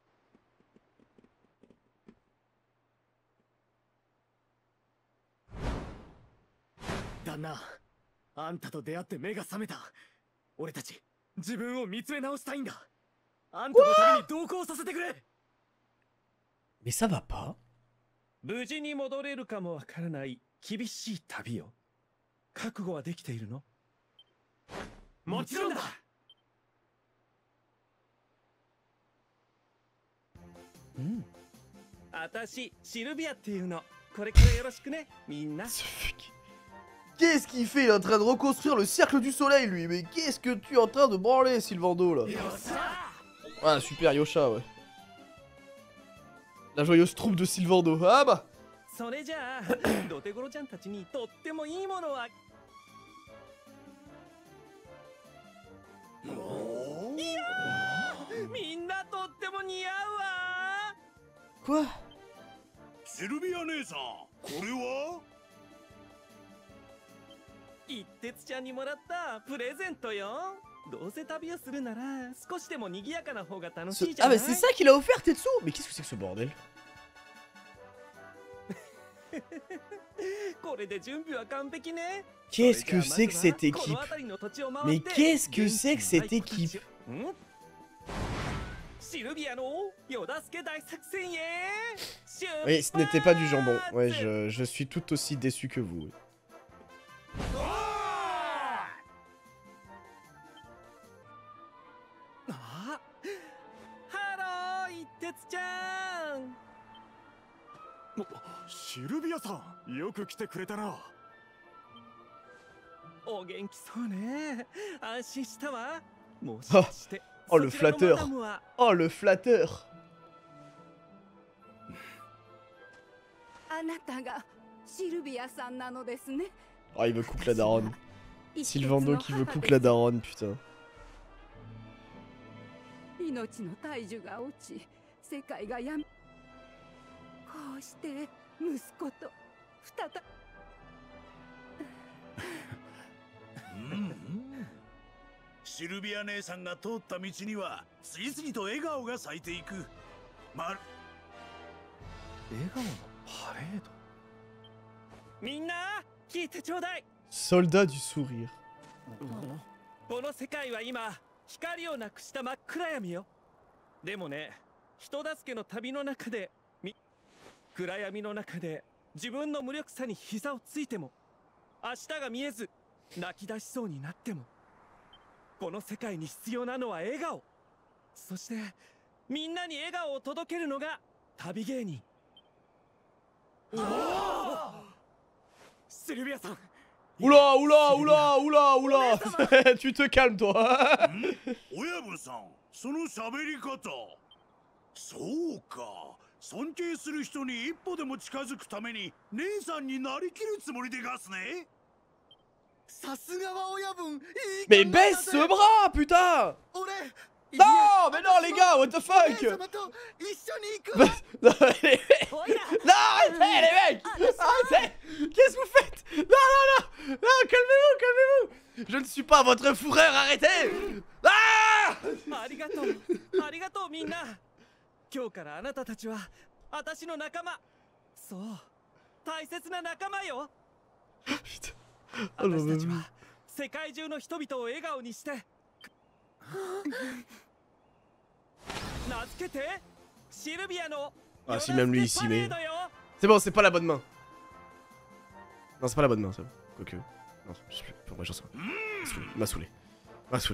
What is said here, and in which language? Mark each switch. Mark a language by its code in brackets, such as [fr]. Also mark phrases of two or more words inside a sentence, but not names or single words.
[ja] 旦那、あんたと出会って目が覚めた。俺たち自分を見つめ直したいんだ。あんたの旅に同行させてくれ。 [fr] Mais ça va pas? [ja] 無事に戻れるかもわからない厳しい旅よ。覚悟はできているの？もちろんだ。うん。私シルビアっていうの。これからよろしくね、みんな。 [fr] Qu'est-ce qu'il fait? Il est en train de reconstruire le cercle du soleil, lui. Mais qu'est-ce que tu es en train de branler, Sylvando, là? Ah, super, Yosha, ouais. La joyeuse troupe de Sylvando. Ah bah! [ja] それじゃあ、ドテゴロちゃんたちにとってもいいものは。いやー、みんなとっても似合うわ。 [fr] Quoi? [ja] シルビア姉さん、これは？一徹ちゃんにもらったプレゼントよ。どうせ旅をするなら少しでも賑やかな方が楽し [fr] Ce- [ja] いじゃ Ah ない [fr] mais c'est ça qu'il a offert Tetsuo. Mais qu'est-ce que c'est que ce bordel? [ja] これで準備は完璧ね。 [fr] Qu'est-ce que c'est que cette équipe? Mais qu'est-ce que c'est que cette équipe? [ja] シルビアのヨダスケ大作戦へ。 [fr] Oui, ce n'était pas du jambon. Ouais, je suis tout aussi déçu que vous. Oui. [ja] あ、ハロー、一徹ちゃん。シルビアさん、よく来てくれたな。お元気そうね。安心したわ。もし Oh, かして [fr] oh le [ja] そちらの [fr] flatteur. [ja] マダムは [fr] Oh le flatteur. [ja] あなたがシルビアさんなのですね。 [fr] Oh, il veut cook la daronne. Sylvando qui veut cook la daronne, putain. [ja] 命の体重が落ち、世界がやめ、こうして息子と再び。シルビア姉さんが通った道には次々と笑顔が咲いていく。笑顔のパレード。みんな聞いてちょうだい。 [fr] Soldat du sourire. [ja] この世界は今光をなくした真っ暗闇よ。でもね、人助けの旅の中で暗闇の中で自分の無力さに膝をついても、明日が見えず泣き出しそうになっても、この世界に必要なのは笑顔。そしてみんなに笑顔を届けるのが旅芸人。シルビアさん。 [fr] Oula, oula, oula, oula, oula. Tu te calmes, toi. [ja] 親分さん、その喋り方。そうか。尊敬する人に一歩でも近づくために姉さんになりきるつもりでガスね。さすがは親分。 [fr] Mais baisse ce bras, putain. Non, mais non, les gars, [en] what the fuck? [fr] Non, arrêtez, les mecs. Arrêtez. Qu'est-ce que vous faites? Non, non, non. Non, calmez-vous, calmez-vous. Je ne suis pas votre fourreur, arrêtez. Ah! [ja] ありがとう。ありがとうみんな。今日からあなたたちは私の仲間。そう。大切な仲間よ。私たちは世界中の人々を笑顔にして。名付けてシルビアの [fr] Ah, si même lui ici, mais. C'est bon, c'est pas la bonne main. Non, c'est pas la bonne main, ça. Quoique. Non, je sais plus. Pour moi, j'en sais pas. M'a saoulé. M'a saoulé.